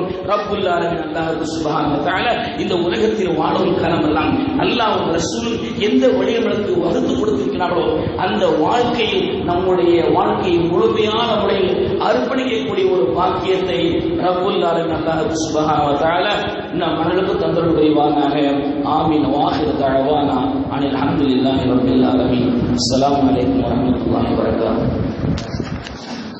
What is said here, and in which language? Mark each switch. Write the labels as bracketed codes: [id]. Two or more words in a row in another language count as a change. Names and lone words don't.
[ar] رب العالمين الله سبحانه وتعالى [ta] இந்த உலகத்தில் வாழும் காலமெல்லாம் அல்லாஹ்வும் ரசூலும் எந்த வழிமுறைக்கு வகுத்து கொடுத்திருக்கிறார்களோ அந்த வாழ்க்கையில் நம்முடைய வாழ்க்கையை முழுமையான முறையில் அர்ப்பணிக்கக்கூடிய ஒரு பாக்கியத்தை [ar] رب العالمين الله سبحانه وتعالى [ta] நம் மனதிற்கு தந்தருள் புரிவானாக. ஆமீன். [ar] وآخر دعوانا عن الحمد لله رب العالمين. السلام عليكم ورحمة الله وبركاته.